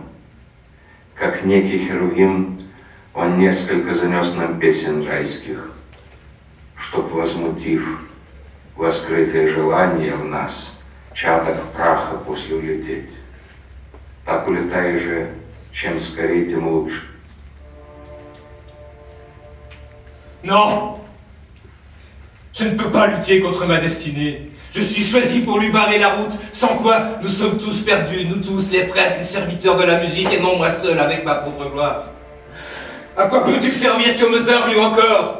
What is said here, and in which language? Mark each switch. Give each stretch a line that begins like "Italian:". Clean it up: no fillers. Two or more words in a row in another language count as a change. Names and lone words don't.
Russian: Как некий Херувим, он несколько занес нам песен райских, чтоб, возмутив воскрытые желания в нас, чаток праха после улететь. Так улетай же, чем скорее, тем лучше.
French: Non! Je ne peux pas lutter contre ma destinée. Je suis choisi pour lui barrer la route, sans quoi nous sommes tous perdus, nous tous, les prêtres, les serviteurs de la musique, et non moi seul avec ma pauvre gloire. À quoi peut-il servir que Mozart, lui encore?